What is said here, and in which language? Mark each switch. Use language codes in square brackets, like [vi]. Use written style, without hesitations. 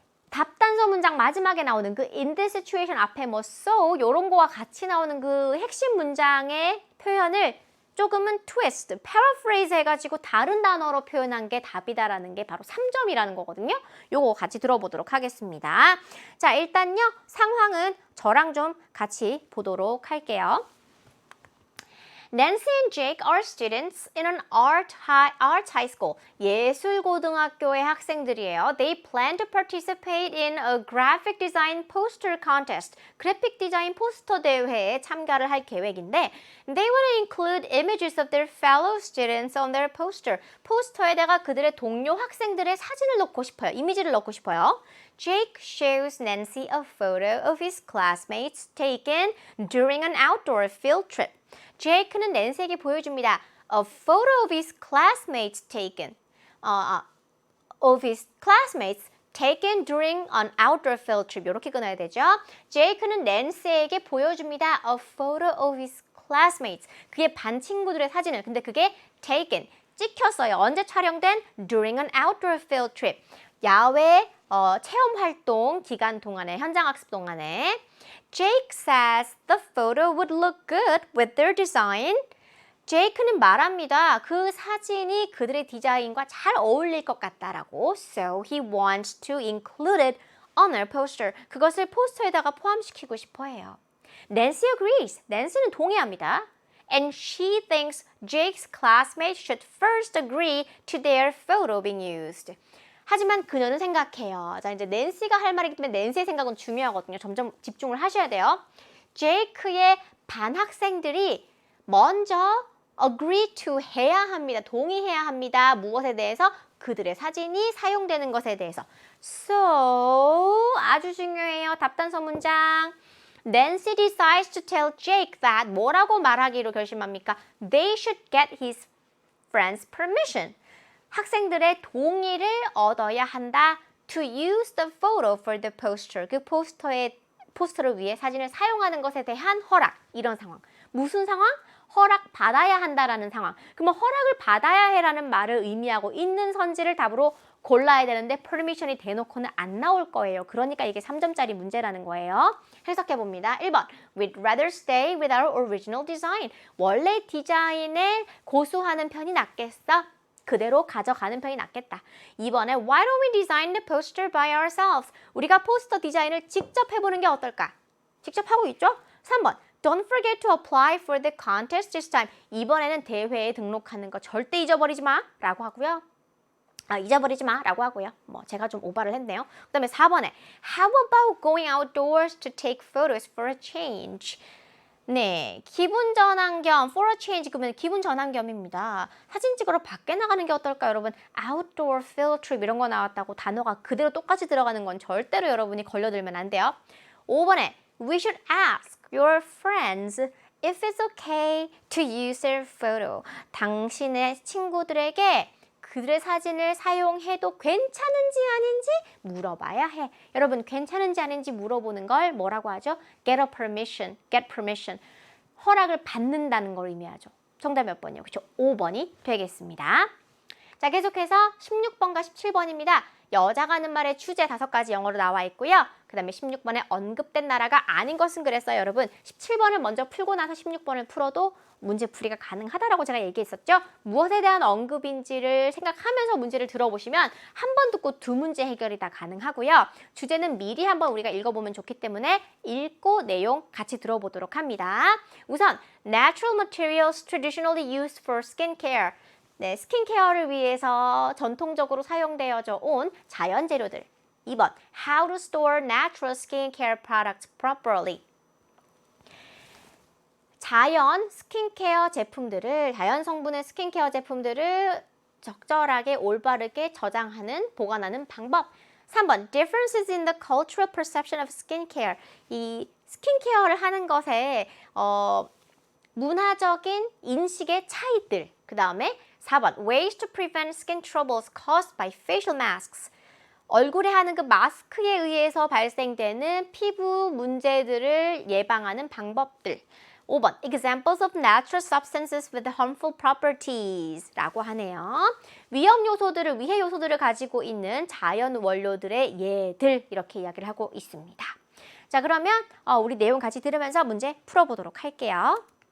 [ko] 답단서 문장 마지막에 나오는 그 [en] in this situation [ko] 앞에 뭐 so 요런 거와 같이 나오는 그 핵심 문장의 표현을 조금은 twist, paraphrase 해가지고 다른 단어로 표현한 게 답이다라는 게 바로 3점이라는 거거든요. 요거 같이 들어보도록 하겠습니다. 자, 일단요. 상황은 저랑 좀 같이 보도록 할게요. [en] Nancy and Jake are students in an art high school. [ko] 예술고등학교의 학생들이에요. [en] They plan to participate in a graphic design poster contest. [ko] 그래픽 디자인 포스터 대회에 참가를 할 계획인데 [en] They want to include images of their fellow students on their poster. [ko] 포스터에다가 그들의 동료 학생들의 사진을 넣고 싶어요. 이미지를 넣고 싶어요. [en] Jake shows Nancy a photo of his classmates taken during an outdoor field trip. [ko] 제이크는 낸시에게 보여줍니다. [en] A photo of his classmates taken. Of his classmates taken during an outdoor field trip. [ko] 이렇게 끊어야 되죠. 제이크는 낸시에게 보여줍니다. [en] A photo of his classmates. [ko] 그의 반 친구들의 사진을. 근데 그게 taken. 찍혔어요. 언제 촬영된? [en] During an outdoor field trip. [ko] 야외 체험 활동 기간 동안에, 현장 학습 동안에. [en] Jake says the photo would look good with their design. [ko] 제이크는 말합니다. 그 사진이 그들의 디자인과 잘 어울릴 것 같다라고. [en] So he wants to include it on their poster. [ko] 그것을 포스터에다가 포함시키고 싶어 해요. [en] Nancy agrees. [ko] 낸시는 동의합니다. [en] And she thinks Jake's classmates should first agree to their photo being used. [ko] 하지만 그녀는 생각해요. 자, 이제 낸시가 할 말이기 때문에 낸시의 생각은 중요하거든요. 점점 집중을 하셔야 돼요. 제이크의 반 학생들이 먼저 agree to 해야 합니다. 동의해야 합니다. 무엇에 대해서? 그들의 사진이 사용되는 것에 대해서. So, 아주 중요해요. 답단서 문장. [en] Nancy decides to tell Jake that [ko] 뭐라고 말하기로 결심합니까? [en] They should get his friend's permission. [ko] 학생들의 동의를 얻어야 한다. [en] To use the photo for the poster. [ko] 그 포스터를 위해 사진을 사용하는 것에 대한 허락. 이런 상황. 무슨 상황? 허락 받아야 한다라는 상황. 그러면 허락을 받아야 해라는 말을 의미하고 있는 선지를 답으로 골라야 되는데 permission이 대놓고는 안 나올 거예요. 그러니까 이게 3점짜리 문제라는 거예요. 해석해 봅니다. 1번. [en] We'd rather stay with our original design. [ko] 원래 디자인을 고수하는 편이 낫겠어. 그대로 가져가는 편이 낫겠다. [en] 2번에 Why don't we design the poster by ourselves? [ko] 우리가 포스터 디자인을 직접 해보는 게 어떨까? 직접 하고 있죠? [en] 3번 Don't forget to apply for the contest this time. [ko] 이번에는 대회에 등록하는 거 절대 잊어버리지 마 라고 하고요. 잊어버리지 마 라고 하고요. 제가 좀 오바를 했네요. [en] 그 다음에 4번에 How about going outdoors to take photos for a change? [ko] 네, 기분 전환 겸 for a change 그러면 기분 전환 겸입니다. 사진 찍으러 밖에 나가는 게 어떨까요, 여러분? Outdoor field trip 이런 거 나왔다고 단어가 그대로 똑같이 들어가는 건 절대로 여러분이 걸려들면 안 돼요. [en] 5번에 We should ask your friends if it's okay to use their photo. [ko] 당신의 친구들에게 그들의 사진을 사용해도 괜찮은지 아닌지 물어봐야 해. 여러분 괜찮은지 아닌지 물어보는 걸 뭐라고 하죠? [en] Get permission. [ko] 허락을 받는다는 걸 의미하죠. 정답 몇 번이요? 그렇죠? 5번이 되겠습니다. 자, 계속해서 16번과 17번입니다. 여자가 하는 말의 주제 5가지 영어로 나와 있고요. 그 다음에 16번에 언급된 나라가 아닌 것은 그랬어요, 여러분. 17번을 먼저 풀고 나서 16번을 풀어도 문제풀이가 가능하다라고 제가 얘기했었죠. 무엇에 대한 언급인지를 생각하면서 문제를 들어보시면 한 번 듣고 2문제 해결이 다 가능하고요. 주제는 미리 한번 우리가 읽어보면 좋기 때문에 읽고 내용 같이 들어보도록 합니다. [en] 우선 Natural materials traditionally used for skincare. [ko] 네, 스킨케어를 위해서 전통적으로 사용되어져 온 자연 재료들. [en] 2번, How to store natural skincare products properly. [ko] 자연 스킨케어 제품들을, 자연 성분의 스킨케어 제품들을 적절하게 올바르게 저장하는, 보관하는 방법. [en] 3번, Differences in the cultural perception of skincare. [ko] 이 스킨케어를 하는 것에 문화적인 인식의 차이들. [en] 그 다음에 4번, Ways to prevent skin troubles caused by facial masks. [ko] 얼굴에 하는 그 마스크에 의해서 발생되는 피부 문제들을 예방하는 방법들. [en] 5번, Examples of natural substances with harmful properties [ko] 라고 하네요. 위험 요소들을, 위해 요소들을 가지고 있는 자연 원료들의 예들, 이렇게 이야기를 하고 있습니다. 자, 그러면 우리 내용 같이 들으면서 문제 풀어보도록 할게요.